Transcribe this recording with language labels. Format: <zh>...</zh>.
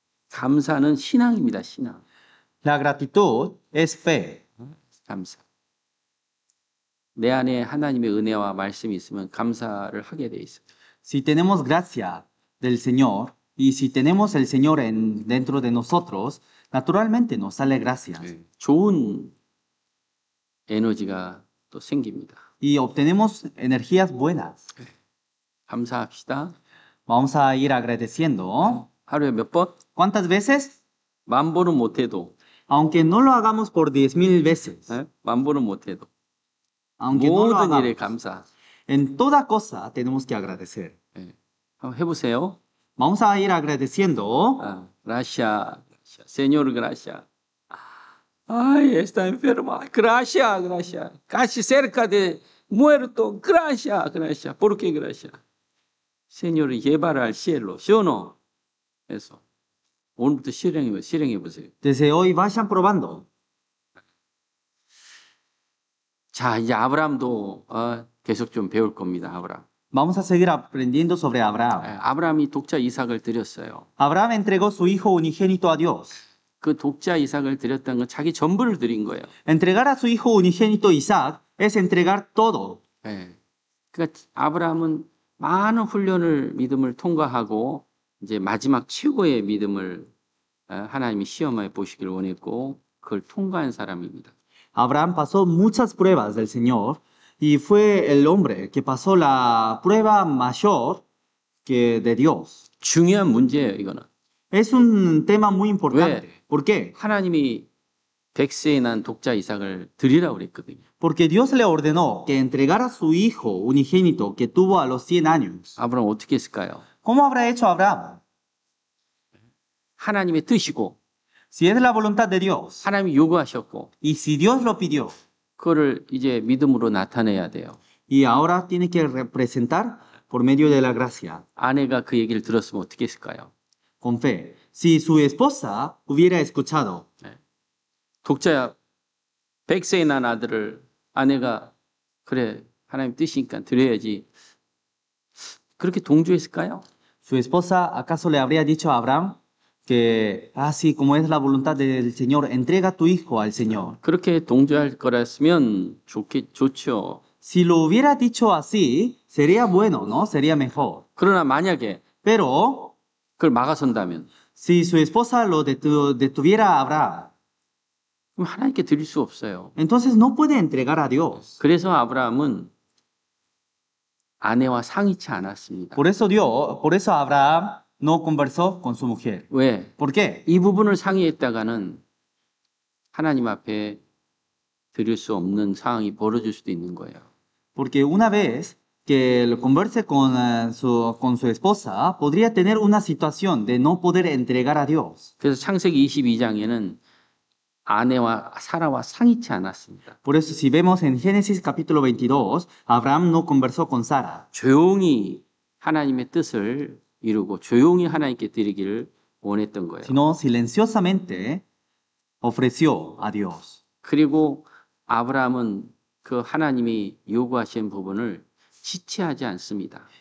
<ko>감사는 신앙입니다, 신앙.</ko> <es>La gratitud es fe.</es> <ko>감사. 내 안에 하나님의 은혜와 말씀이 있으면 감사를 하게 돼 있어요.</ko> <es>Si tenemos gracia del Señor y si tenemos el Señor dentro de nosotros, naturalmente nos sale gracia.</es> <ko>좋은 에너지가 또 생깁니다.</ko> <es>Y obtenemos energías buenas.</es> <ko>감사합시다.</ko> <es>Vamos a ir agradeciendo.</es> <ko>하루에 몇 번?</ko> <es>¿Cuántas veces?</es> <ko>1000번은 못해도.</ko> <es>Aunque no lo hagamos por 10,000 veces.</es> <ko>1000번은 못해도.</ko> <es>Aunque no lo</es> <ko>모든 일에</ko> <es>hagamos.</es> <ko>감사.</ko> <es>En toda cosa tenemos que agradecer.</es> <ko>한번 해보세요.</ko> <es>Vamos a ir agradeciendo. Gracias, Señor, gracias. Ay, está enferma. Gracias, gracias. Casi cerca de muerto. Gracias, gracias. ¿Por qué gracias? Señor, llevar al cielo. ¿Sí o no? Eso.</es> <ko>오늘부터 실행해 보세요.</ko> <es>Desde hoy vayan probando.</es> <ko>자, 이제 아브라함도 계속 좀 배울 겁니다. 아브라함.</ko> <es>Vamos a seguir aprendiendo sobre Abraham.</es> <ko>아브라함이 독자 이삭을 드렸어요.</ko> <es>Abraham entregó su hijo unigénito a Dios.</es> <ko>그 독자 이삭을 드렸다는 건 자기 전부를 드린 거예요.</ko> <es>Entregar a su hijo unigénito Isaac es entregar todo.</es> <ko>그러니까 아브라함은 많은 훈련을 믿음을 통과하고 이제 마지막 최고의 믿음을 하나님이 시험해 보시길 원했고 그걸 통과한 사람입니다.</ko> <es>Abraham pasó muchas pruebas del Señor y fue el hombre que pasó la prueba mayor que de Dios.</es> <ko>중요한 문제예요, 이거는.</ko> <es>Es un tema muy importante.</es> <ko>왜?</ko> <es>¿Por qué?</es> <ko>하나님이 100세에 난 독자 이삭을 드리라고 그랬거든요.</ko> <es>Porque Dios le ordenó que entregara a su hijo unigénito que tuvo a los 100 años.</es> <ko>아브라함 어떻게 했을까요?</ko> <es>¿Cómo habrá hecho Abraham?</es> <ko>하나님의 뜻이고</ko> <es>Si es la voluntad de Dios</es> <ko>하나님이 요구하셨고</ko> <es>y si Dios lo pidió</es> <ko>그거를 이제 믿음으로 나타내야 돼요.</ko> <es>y ahora tiene que representar por medio de la gracia,</es> <ko>아내가 그 얘기를 들었으면 어떻게 했을까요?</ko> <es>con fe. Si su esposa hubiera escuchado,</es> <ko>독자 100세에 난 아들을 아내가 그래 하나님 뜻이니까 드려야지 그렇게 동조했을까요?</ko> <es>¿su esposa acaso le habría dicho a Abraham que, así como es la voluntad del Señor, entrega tu hijo al Señor?</es> <ko>그렇게 동조할 거였으면 좋죠.</ko> <es>Si lo hubiera dicho así, sería bueno, ¿no? Sería mejor.</es> <ko>그러나 만약에</ko> <es>Pero</es> <ko>그걸 막아선다면</ko> <es>si su esposa lo detuviera a Abraham,</es> <ko>그럼 하나님께 드릴 수 없어요.</ko> <es>entonces no puede entregar a Dios.</es> <ko>그래서 아브라함은 아내와 상의치 않았습니다.</ko> <es>Por eso Abraham no conversó con su mujer.</es> <ko>왜?</ko> <es>¿Por qué?</es> <ko>이 부분을 상의했다가는 하나님 앞에 드릴 수 없는 상황이 벌어질 수도 있는 거예요.</ko> <es>Porque una vez que lo converse con su esposa, podría tener una situación de no poder entregar a Dios.</es> <ko>그래서 창세기 22장에는 아내와 사라와 상의치 않았습니다.</ko> <es>Por eso, si vemos en Génesis capítulo 22, Abraham no conversó con Sara,</es> <ko>조용히 하나님의 뜻을 이루고 조용히 하나님께 드리기를 원했던 거예요.</ko> <es>sino silenciosamente ofreció a Dios.</es> <ko>그리고 아브라함은 그 하나님이 요구하신 부분을 지체하지 않습니다.</ko>